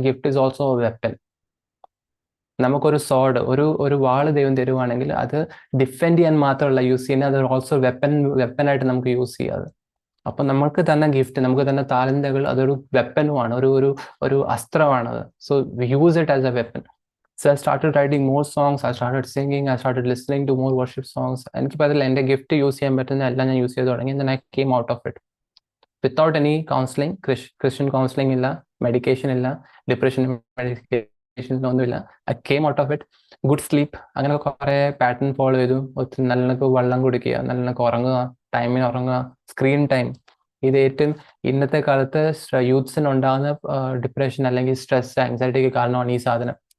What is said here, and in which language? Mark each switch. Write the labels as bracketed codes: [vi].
[en] Gift is also weapon. [ml] നമുക്കൊരു സോഡ്, ഒരു വാള് ദൈവം തരുവാണെങ്കിൽ അത് ഡിഫെൻഡ് ചെയ്യാൻ മാത്രമല്ല യൂസ് ചെയ്യുന്നത്, അത് ഓൾസോ വെപ്പനായിട്ട് നമുക്ക് യൂസ് ചെയ്യാതെ. അപ്പൊ നമുക്ക് തന്നെ ഗിഫ്റ്റ്, നമുക്ക് തന്നെ താലന്തുകൾ, അതൊരു വെപ്പനുമാണ്, ഒരു അസ്ത്രമാണത്. [en] So use it as a weapon. So I started writing more songs, I started singing, I started listening to more worship songs. [ml] എനിക്കിപ്പോൾ അതിൽ എൻ്റെ ഗിഫ്റ്റ് യൂസ് ചെയ്യാൻ പറ്റുന്ന എല്ലാം ഞാൻ യൂസ് ചെയ്ത് തുടങ്ങി. [en] then I came out of it without any counseling. Christian counseling ഇല്ല, [ml] മെഡിക്കേഷൻ ഇല്ല, ഡിപ്രഷൻ മെഡിക്കേഷൻ ഒന്നുമില്ല. [en] I came out of it. [ml] Good sleep, അങ്ങനെ കുറേ പാറ്റേൺ ഫോളോ ചെയ്തു. ഒത്തിരി നല്ലൊക്കെ വെള്ളം കുടിക്കുക, നല്ലൊക്കെ ഉറങ്ങുക, ടൈമിന് ഉറങ്ങുക, സ്ക്രീൻ ടൈം. ഇത് ഏറ്റവും ഇന്നത്തെ കാലത്ത് യൂത്ത്സിന് ഉണ്ടാകുന്ന ഡിപ്രഷൻ അല്ലെങ്കിൽ സ്ട്രെസ്, ആങ്സൈറ്റിക്ക് കാരണമാണ് ഈ സാധനം.